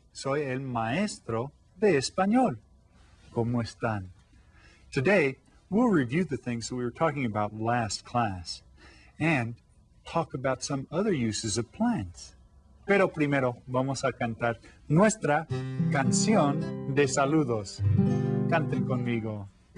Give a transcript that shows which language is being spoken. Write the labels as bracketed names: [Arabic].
[Spanish] Soy el maestro de español. ¿Cómo están? [English] Today, we'll review the things that we were talking about last class and talk about some other uses of plants. [Spanish] Pero primero vamos a cantar nuestra canción de saludos. Canten conmigo.